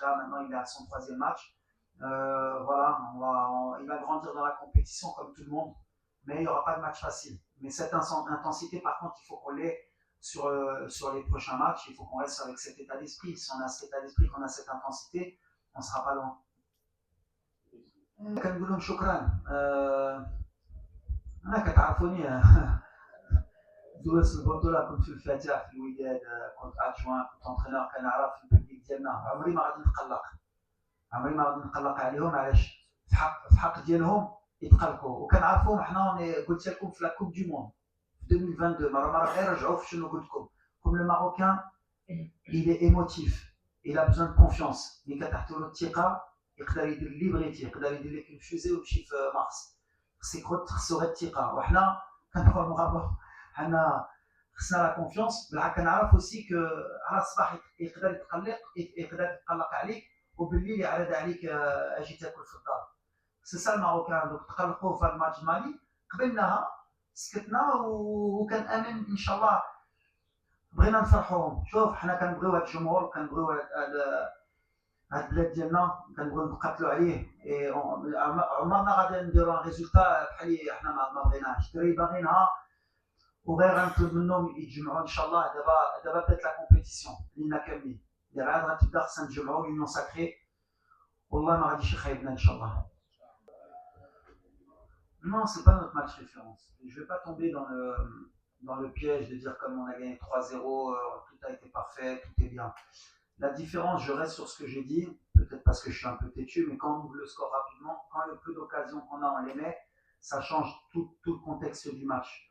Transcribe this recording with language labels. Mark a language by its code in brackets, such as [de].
[fr] Là, maintenant, il est à son 3e match. Voilà, il va grandir dans la compétition comme tout le monde, mais il n'y aura pas de match facile. Mais cette intensité, par contre, il faut qu'on l'ait sur les prochains matchs. Il faut qu'on reste avec cet état d'esprit. Si on a cet état d'esprit, qu'on a cette intensité, on ne sera pas loin. [ar] كنقول لهم شكرا. انا كتعرفوني دوز البطوله كنت في الفاتح في الوداد، كنت ادجوان، كنت انترينور، كنعرف البوبليك ديالنا عمري ما غادي نتقلق، عمري ما غادي نقلق عليهم. علاش؟ في حق ديالهم يتقلقوا، وكنعرفوهم حنا. قلت لكم في لا كوب دو موند في 2022 مره غير رجعوا في شنو قلت لكم. [fr] كوم لو ماروكان il est émotif, il a besoin de confiance. [ar] ملي كتعطيو له الثقه يقدر يدير اللي بغيتي، يقدر يدير لك الفوزي ويمشي في مارس. خصو غير الثقه، وحنا كنبغيو حنا خصنا لا كونفيونس. بالعكس كنعرف اوسي كو على الصباح يقدر يتقلق عليك، وبالليل يعرض عليك اجي تاكل في الدار. [fr] سي سا الماروكان. [ar] دوك تقلقوا في هذا الماتش مالي، قبلناها سكتنا وكان امن ان شاء الله. بغينا نفرحوهم. شوف حنا كنبغيو هذا الجمهور، كنبغيو هاد البلاد ديالنا، كنبغيو نقاتلوا عليه. عمرنا غادي نديروا ان ريزولتا بحال اللي حنا ما بغيناش. الدراري باغينها وغير غنطلب منهم يتجمعوا ان شاء الله. دابا بدات لا كومبيتيسيون لينا كاملين، دابا عاد غتبدا. خصنا نتجمعوا [fr] يونيون ساكري، [ar] والله ما غاديش يخيبنا ان شاء الله. [fr] Non, c'est pas notre match référence. Je vais pas tomber dans le piège de dire comme on a gagné 3-0, tout a été parfait, tout est bien. La différence, je reste sur ce que j'ai dit, peut-être parce que je suis un peu têtu, mais quand on ouvre le score rapidement, quand le peu d'occasions qu'on a, on les met, ça change tout le contexte du match.